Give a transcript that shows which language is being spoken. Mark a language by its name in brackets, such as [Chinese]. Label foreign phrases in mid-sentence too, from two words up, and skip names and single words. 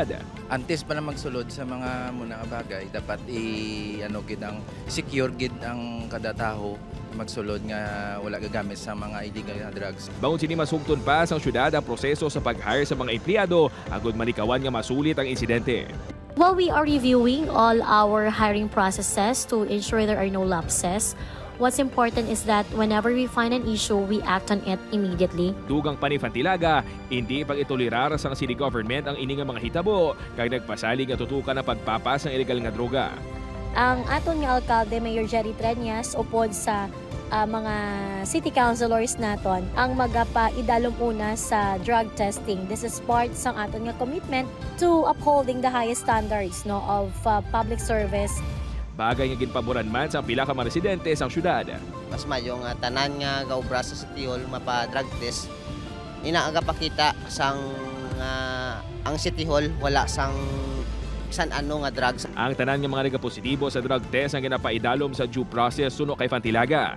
[Hiligaynon] Antes pa na magsulod sa mga muna nga bagay, dapat gid ang secure gid ang kada taho magsulod nga wala gagamit sa mga illegal na drugs. Baon sini masugton pa sang syudad ang proseso sa pag-hire sa mga empleyado agud malikawan nga masulit ang insidente. [English] Well, we are reviewing all our hiring processes to ensure there are no lapses. What's important is that whenever we find an issue, we act on it immediately. [Hiligaynon] Dugang panifantilaga, hindi pag itolerar sa city government ang ining mga hitabo kag nagpasalig nga tutukan ang pagpapas ng illegal nga droga. Ang aton nga alkalde, Mayor Jerry Treñas, upod sa mga city councilors naton ang magapa-idalom una sa drug testing. [English] This is part [Hiligaynon] sang aton nga [English] commitment to upholding the highest standards of public service. [Hiligaynon] Bagay nga ginpaboran man sa pila ka mga residente sang syudad. Mas mayo nga tanan nga gaobra sa City Hall mapa-drug test. Inaaga pakita sang ang City Hall wala sang ano nga drugs. Ang tanan nga mga nagapositibo sa drug test ang ginapaidalom sa due process suno kay Fantilaga.